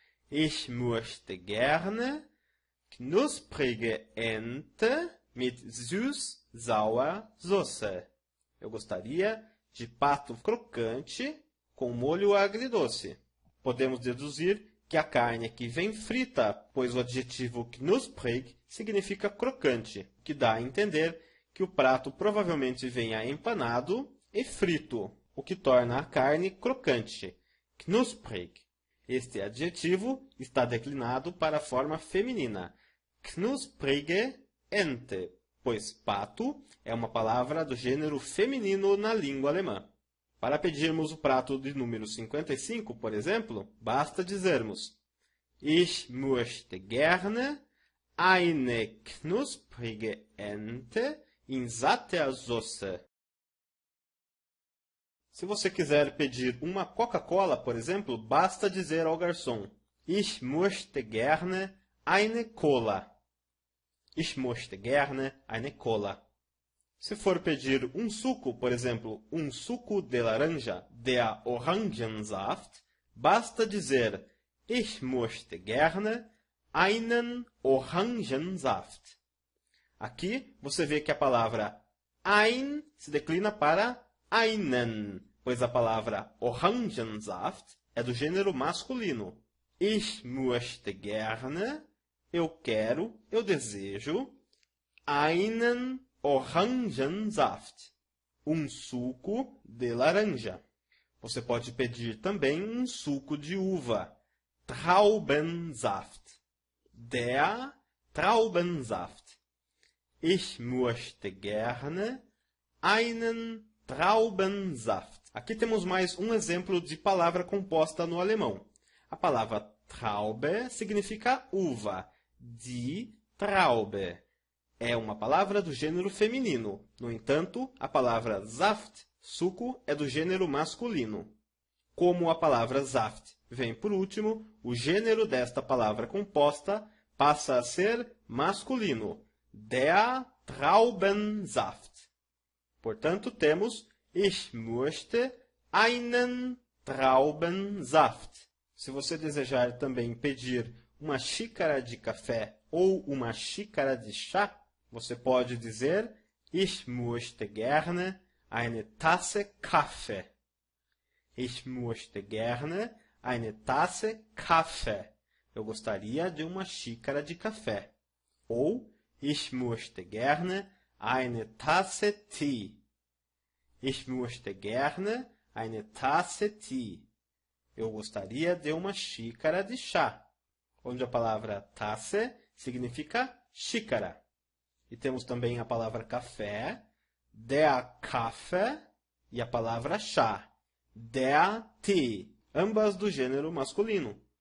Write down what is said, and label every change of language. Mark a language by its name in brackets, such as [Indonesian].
[German] Ich möchte gerne knusprige Ente mit süß-sauer Soße. [Portuguese] Eu gostaria de pato crocante com molho agridoce. Podemos deduzir que a carne aqui vem frita, pois o adjetivo knusprig significa crocante, que dá a entender que o prato provavelmente venha empanado e frito, o que torna a carne crocante. Knusprig. Este adjetivo está declinado para a forma feminina. Knusprige Ente, pois pato é uma palavra do gênero feminino na língua alemã. Para pedirmos o prato de número 55, por exemplo, basta dizermos Ich möchte gerne eine knusprige Ente in satter Soße. Se você quiser pedir uma Coca-Cola, por exemplo, basta dizer ao garçom Ich möchte gerne eine Cola. [German] Ich möchte gerne eine Cola. [Portuguese] Se for pedir um suco, por exemplo, um suco de laranja, der Orangensaft, basta dizer Ich möchte gerne einen Orangensaft. Aqui você vê que a palavra ein se declina para einen, pois a palavra Orangensaft é do gênero masculino. Ich möchte gerne, eu quero, eu desejo, einen Orangensaft, um suco de laranja. Você pode pedir também um suco de uva, Traubensaft, der Traubensaft. [German] Ich möchte gerne einen Traubensaft. [Portuguese] Aqui temos mais um exemplo de palavra composta no alemão. A palavra Traube significa uva, die Traube. É uma palavra do gênero feminino. No entanto, a palavra Saft, suco, é do gênero masculino. Como a palavra Saft vem por último, o gênero desta palavra composta passa a ser masculino. [German] Der Traubensaft. [Portuguese] Portanto, temos Ich möchte einen Traubensaft. Se você desejar também pedir uma xícara de café ou uma xícara de chá, você pode dizer Ich möchte gerne eine Tasse Kaffee. [German] Ich möchte gerne eine Tasse Kaffee. [Portuguese] Eu gostaria de uma xícara de café. [German] Ou Ich möchte gerne eine Tasse Tee. Ich möchte gerne eine Tasse Tee. [Portuguese] Eu gostaria de uma xícara de chá, onde a palavra Tasse significa xícara. E temos também a palavra café, der Kaffee, e a palavra chá, der Tee, ambas do gênero masculino.